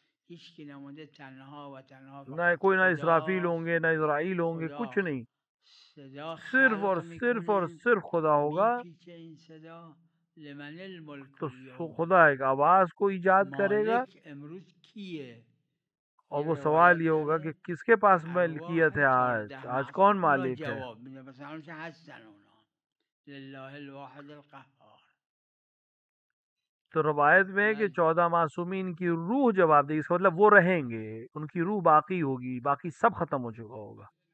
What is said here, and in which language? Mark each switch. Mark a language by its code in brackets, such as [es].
[fa] هیچ کی نمونده، تنها و تنها [ur] نہ کوئی، نہ اسرافیل ہوں گے، نہ اسرائیل ہوں گے، کچھ نہیں. [fa] صدا [ur] صرف اور صرف اور صرف خدا ہوگا. [fa] میپیچه این صدا، [ar] لمن الملک [fa] تو [ar] اليوم. [ur] خدا ایک آواز کو ایجاد کرے گا، [fa] مالک امروز کیه؟ [ur] اور وہ سوال یہ ہوگا کہ کس کے پاس ملکیت ہے، آج کون مالک ہے. [fa] جواب میده، مثلا اونش هستن اونا، [ar] لله الواحد القهار. [ur] تو روایت میں کہ 14 معصومین کی روح جواب دے گی، اس کا مطلب وہ رہیں گے، ان کی روح باقی ہوگی، باقی سب ختم ہو چکا ہوگا.